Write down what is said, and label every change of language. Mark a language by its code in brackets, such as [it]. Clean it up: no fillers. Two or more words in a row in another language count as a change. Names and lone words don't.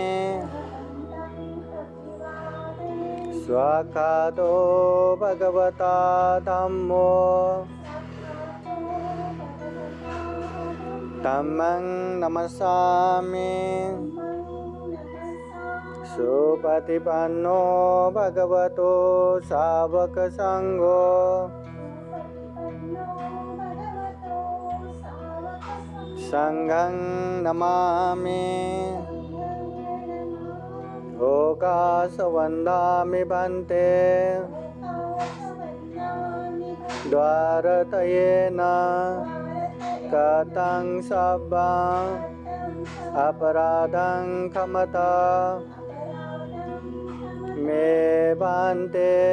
[pi] स्वाखातो भगवता धम्मो धम्मं नमस्सामि। सुपतिपन्नो भगवतो सावक संघो संघं नमामि। ओकाशवन्दामि भन्ते द्वारतयेन कथं सब्बं अपराधं क्षमता मे भन्ते।